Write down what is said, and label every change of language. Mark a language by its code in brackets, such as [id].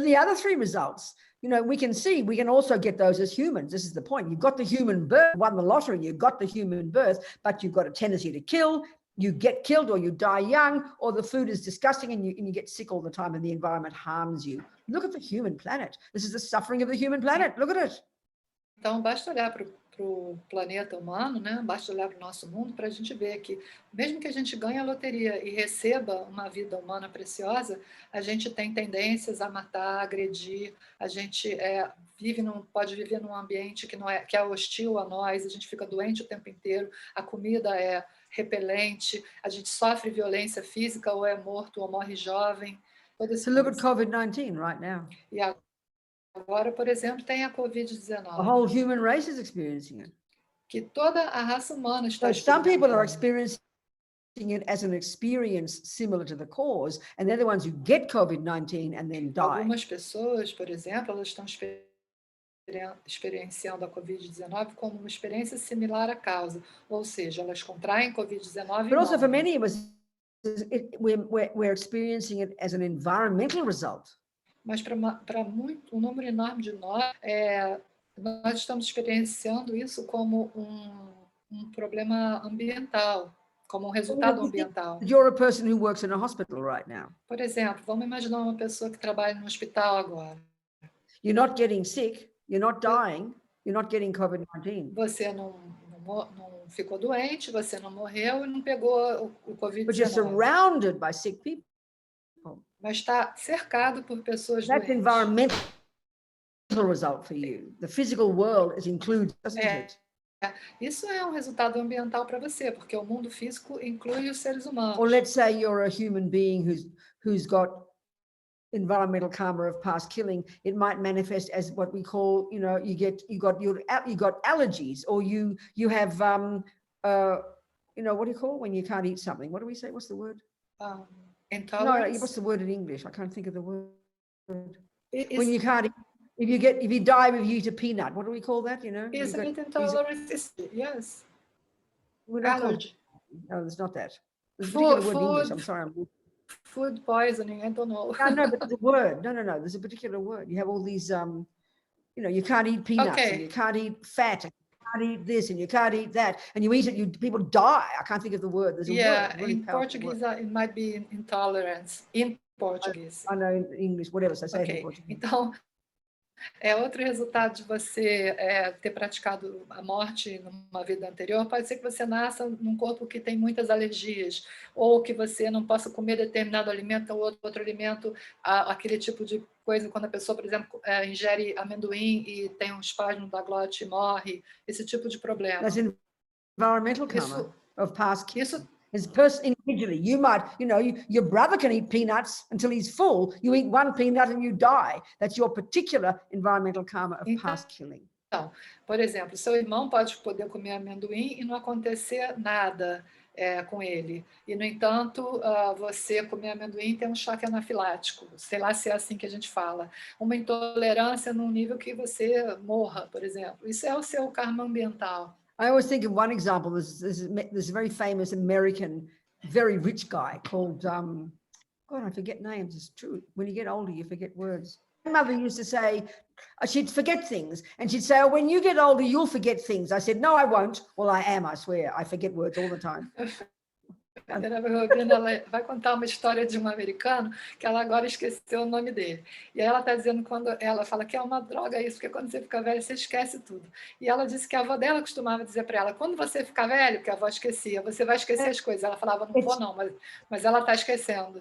[en] But the other three results, we can also get those as humans. This is the point. You've got the human birth, won the lottery, you've got the human birth, but you've got a tendency to kill. You get killed, or you die young, or the food is disgusting and you get sick all the time and the environment harms you. Look at the human planet. This is the suffering of the human planet. Look at it. [pt] Então, basta olhar para o planeta humano, né? Basta olhar para o nosso mundo para a gente ver que, mesmo que a gente ganhe a loteria e receba uma vida humana preciosa, a gente tem tendências a matar, a agredir, a gente pode viver num ambiente que é hostil a nós, a gente fica doente o tempo inteiro, a comida é repelente, a gente sofre violência física, ou é morto, ou morre jovem. [en] So look at COVID-19 right now. [pt] E agora, por exemplo, tem a Covid-19. [en] The whole human race is experiencing it. [pt] Que toda a raça humana está [en] So some people are experiencing it as an experience similar to the cause, and they're the ones who get COVID-19 and then die. [pt] Algumas pessoas, por exemplo, elas estão experienciando a Covid-19 como uma experiência similar à causa, ou seja, elas contraem Covid-19 [en] But also for many of us, we're experiencing it as an environmental result. [pt] Mas para um número enorme de nós, nós estamos experienciando isso como um problema ambiental, como um resultado ambiental. [en] You're a person who works in a hospital right now. [pt] Por exemplo, vamos imaginar uma pessoa que trabalha no hospital agora. [en] You're not getting sick, you're not dying, you're not getting COVID-19. [pt] Você não ficou doente, você não morreu e não pegou o Covid-19. [en] But you're surrounded by sick people. [pt] Mas está cercado por pessoas [en] That's [pt] doentes. [en] environmental result for you. The physical world is included, doesn't it? [pt] Isso é um resultado ambiental para você, porque o mundo físico inclui os seres humanos. [en] Or let's say you're a human being who's got environmental karma of past killing. It might manifest as what we call, you got allergies, or you have what do you call when you can't eat something? What do we say? What's the word? Intolerance. No, what's the word in English? I can't think of the word. When you can't eat, if you die if you eat a peanut, what do we call that? Isn't it intolerance? Yes. Allergy. No, there's not that. There's a particular word in English. I'm sorry. Food poisoning, I don't know. No, but there's a word. No, there's a particular word. You have all these, you can't eat peanuts, and you can't eat fat, and you can't eat this, and you can't eat that, and you eat it, people die. I can't think of the word. There's a word. Really in Portuguese, it might be intolerance. In Portuguese. I know in English, whatever, so say it in Portuguese. [pt] Então, outro resultado de você ter praticado a morte numa vida anterior, pode ser que você nasça num corpo que tem muitas alergias, ou que você não possa comer determinado alimento ou outro alimento, aquele tipo de coisa, quando a pessoa, por exemplo, ingere amendoim e tem um espasmo da glote e morre, esse tipo de problema. [en] That's environmental karma of past kills. [pt] Isso [en] as person individually. You might, your brother can eat peanuts until he's full. You eat one peanut and you die. That's your particular environmental karma of past killing. [pt] Então, por exemplo, seu irmão pode poder comer amendoim e não acontecer nada com ele. E, no entanto, você comer amendoim tem um choque anafilático. Sei lá se é assim que a gente fala. Uma intolerância num nível que você morra, por exemplo. Isso é o seu karma ambiental. [en] I always think of one example. There's a very famous American, very rich guy called, God, I forget names. It's true. When you get older, you forget words. My mother used to say, she'd forget things. And she'd say, when you get older, you'll forget things. I said, no, I won't. Well, I am, I swear. I forget words all the time. [pt] A Robina vai contar uma história de um americano que ela agora esqueceu o nome dele. E aí ela está dizendo, quando ela fala que é uma droga isso, porque quando você fica velho, você esquece tudo. E ela disse que a avó dela costumava dizer para ela, quando você ficar velho, que a avó esquecia, você vai esquecer as coisas. Ela falava, não vou não, mas ela está esquecendo.